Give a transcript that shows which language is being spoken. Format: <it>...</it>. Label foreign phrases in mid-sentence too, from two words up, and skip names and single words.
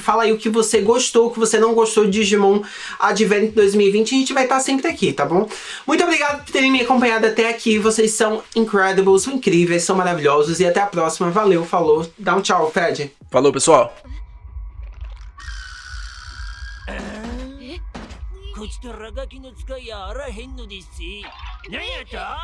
<pt>Fala aí o que você gostou, o que você não gostou de Digimon Advent 2020. A gente vai estar sempre aqui, tá bom? Muito obrigado por terem me acompanhado até aqui. Vocês são incredibles, são incríveis, são maravilhosos. E até a próxima. Valeu, falou. Dá um tchau, Ped. Falou, pessoal.</pt> <ja>こちとらガキの使いやあらへんのです。なんやった</ja>